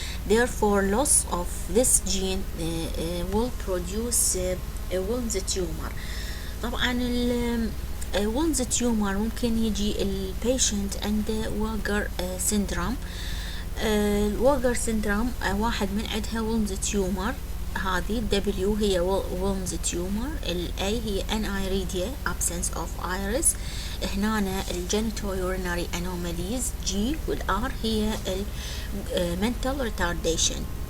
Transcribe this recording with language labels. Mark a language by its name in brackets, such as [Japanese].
[English] Therefore, loss of this gene will produce a Wilms tumor. [Arabic] طبعا Wilms tumor ممكن يجي البيشنت عنده ووجر syndrome. الووجر syndrome واحد من عندها Wilms tumor. هذه W هي Wilms tumor، ال A هي [English] aniridia absence of iris، [Arabic] هنا الgenito-urinary anomalies G، وال R هي mental retardation.